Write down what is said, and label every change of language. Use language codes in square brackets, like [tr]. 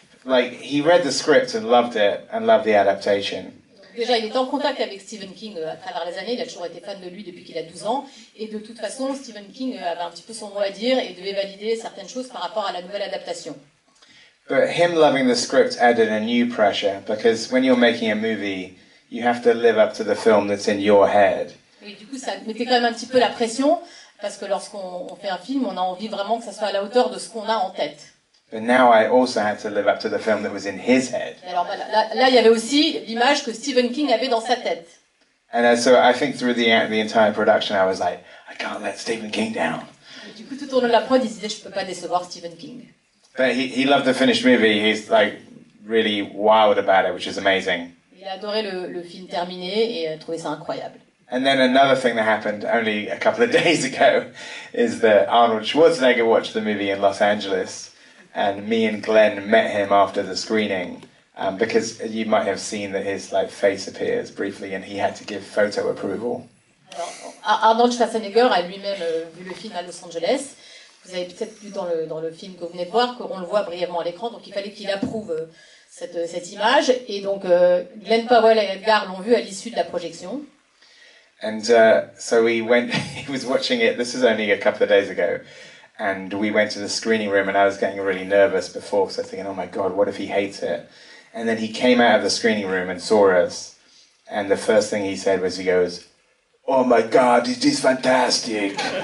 [en] Like, he read the script and loved it, and loved the adaptation. [fr] Déjà, il était en contact avec Stephen King à travers les années, il a toujours été fan de lui depuis qu'il a 12 ans, et de toute façon, Stephen King avait un petit peu son mot à dire et devait valider certaines choses par rapport à la nouvelle adaptation. [en] But him loving the script added a new pressure, because when you're making a movie, you have to live up to the film that's in your head. [fr] Oui, du coup, ça mettait quand même un petit peu la pression, parce que lorsqu'on fait un film, on a envie vraiment que ça soit à la hauteur de ce qu'on a en tête. [en] But now I also had to live up to the film that was in his head. [fr] Et alors là, il y avait aussi l'image que Stephen King avait dans sa tête. [en] And so I think through the entire production, I was like, I can't let Stephen King down. [fr] Et du coup, tout au long de la prod, il se disait, je peux pas décevoir Stephen King. [en] But he loved the finished movie. He's like really wild about it, which is amazing. [fr] Il a adoré le film terminé et trouvé ça incroyable. [en] And then another thing that happened only a couple of days ago is that Arnold Schwarzenegger watched the movie in Los Angeles. And me and Glenn met him after the screening, because you might have seen that his face appears briefly, and he had to give photo approval. [fr] Alors, Arnold Schwarzenegger a lui-même vu le film à Los Angeles. Vous avez peut-être vu dans le film que vous venez de voir qu'on le voit brièvement à l'écran, donc il fallait qu'il approuve cette image. Et donc Glenn Powell et Edgar l'ont vu à l'issue de la projection. [en] And so he was watching it. This was only a couple of days ago. And we went to the screening room, and I was getting really nervous before, because I was thinking, oh my God, what if he hates it? And then he came out of the screening room and saw us, and the first thing he said was, he goes, oh my God, it is fantastic.